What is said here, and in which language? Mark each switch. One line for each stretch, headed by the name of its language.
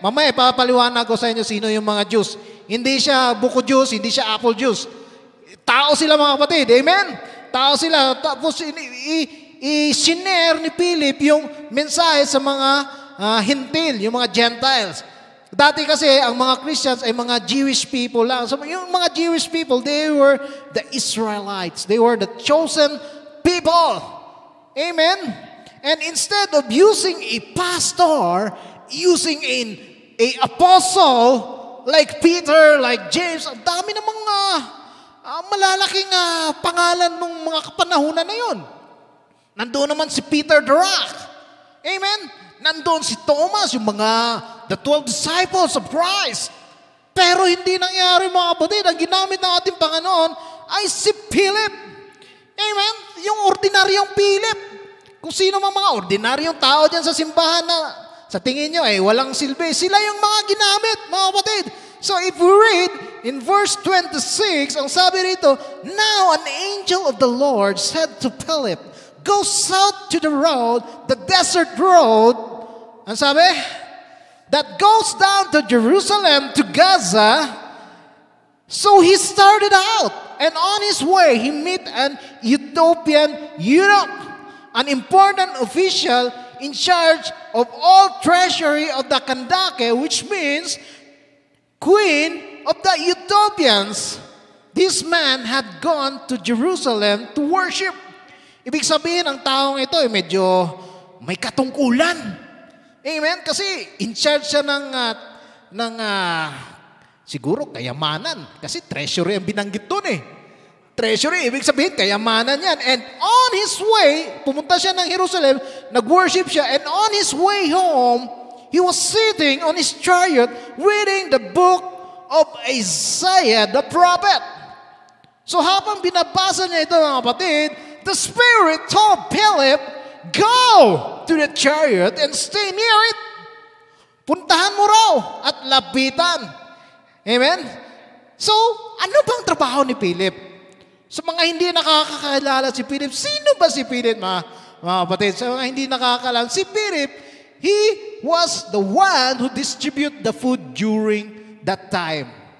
Filipino: Mamaya, papaliwanag ko sa inyo sino yung mga Jews. Hindi siya buko Jews, hindi siya apple Jews. Tao sila mga kapatid. Amen? Tao sila. Tapos, i-share ni Philip yung mensahe sa mga hintil, yung mga Gentiles. Dati kasi, ang mga Christians ay mga Jewish people lang.
English: So,
Filipino: yung mga
English: Jewish people, they were the Israelites. They were the chosen people. Amen? And instead of using a pastor, using an apostle, like Peter, like James,
Filipino: ang dami ng mga malalaking pangalan ng mga kapanahunan na yun. Nandoon naman si Peter the Rock. Amen? Nandoon si Thomas, yung
English: the 12 disciples of Christ.
Filipino: Pero hindi nangyari mga kapatid. Ang ginamit ng ating Panginoon ay si Philip. Amen? Yung ordinaryong Philip. Kung sino mga ordinaryong tao dyan sa simbahan na sa tingin nyo walang silbi, sila yung mga ginamit, mga kapatid.
English: So if we read in verse 26,
Filipino: ang sabi rito,
English: now an angel of the Lord said to Philip, go south to the road, the desert road,
Filipino: ang sabi,
English: that goes down to Jerusalem, to Gaza. So he started out, and on his way, he met an Ethiopian eunuch, an important official in charge of all treasury of the Kandake, which means queen of the Ethiopians. This man had gone to Jerusalem to worship.
Filipino: Ibig sabihin, ang taong ito medyo may katungkulan. Amen? Kasi
English: in charge
Filipino: siya ng siguro kayamanan. Kasi treasury ang binanggit doon eh. Treasury, ibig sabihin, kayamanan yan.
English: And on his way,
Filipino: pumunta siya ng Jerusalem, nag-worship siya,
English: and on his way home, he was sitting on his chariot reading the book of Isaiah the prophet.
Filipino: So habang binabasa niya ito mga kapatid,
English: the Spirit told Philip, go to the chariot and stay near it.
Filipino: Puntahan mo raw at lapitan. Amen? So, ano bang trabaho ni Philip? Sa mga hindi nakakakilala si Philip, sino ba si Philip, mga kapatid? Sa mga hindi nakakakilala,
English: si Philip, he was the one who distributed the food during that time.